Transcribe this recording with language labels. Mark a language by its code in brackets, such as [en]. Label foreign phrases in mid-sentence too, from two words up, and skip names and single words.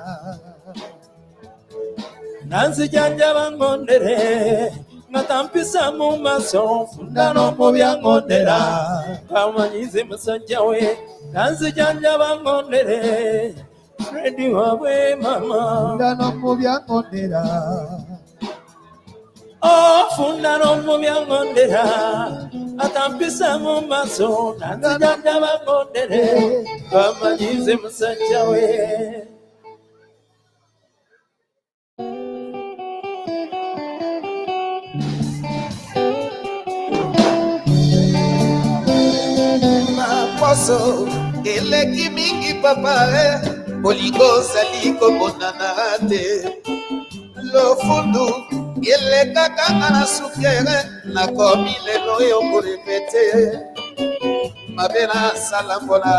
[lg] nanzijjanjaba ngondere ngatampisa mu maso funda n'omubyangondera kamanyize musajja we nanzijjanjaba ngondere Fredi wabwe mama funda n'omubyangondera funda n'omubyangondera atampisa mu maso nanzijjanjaba ngondere kamanyize musajja we [ln] poso eleki mingi papa bolingo zali komonana te lofundu elekaka nga na sukere nakomi lelo yo korepete mabe nasala mpona